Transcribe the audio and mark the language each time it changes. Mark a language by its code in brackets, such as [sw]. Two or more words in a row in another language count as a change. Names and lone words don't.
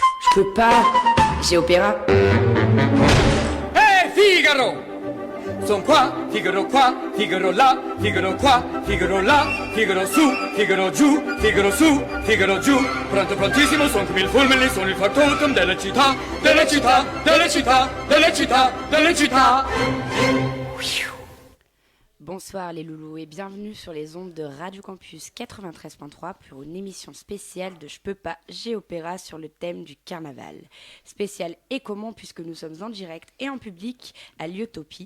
[fr] Je peux pas. J'ai opéra. [it] Hey Figaro! Son qua, Figaro là, Figaro qua, Figaro là, Figaro su, Figaro giù, Figaro su, Figaro giù. Pronto prontissimo, son come il fulmine, sono il factotum delle città, delle città, delle città, delle città, delle città. [fr] Bonsoir les loulous et bienvenue sur les ondes de Radio Campus 93.3 pour une émission spéciale de Je peux pas, j'ai opéra sur le thème du carnaval. Spécial et comment puisque nous sommes en direct et en public à l'Utopie.